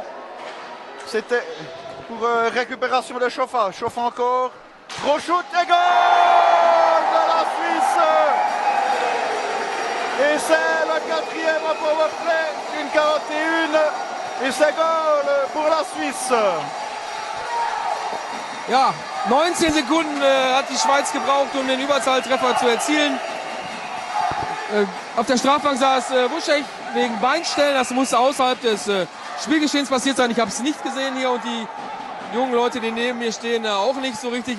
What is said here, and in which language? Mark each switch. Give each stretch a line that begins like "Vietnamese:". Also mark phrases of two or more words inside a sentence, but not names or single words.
French: C'était pour récupération de Choffa. Choffa encore. Gros shoot et goal de la Suisse. Et c'est le 4e powerplay, une 41. Et c'est goal pour la Suisse.
German: Ja, 19 Sekunden hat die Schweiz gebraucht, um den Überzahltreffer zu erzielen. Auf der Strafbank saß Wuschech wegen Beinstellen. Das musste außerhalb des Spielgeschehens passiert sein. Ich habe es nicht gesehen hier und die jungen Leute, die neben mir stehen, auch nicht so richtig.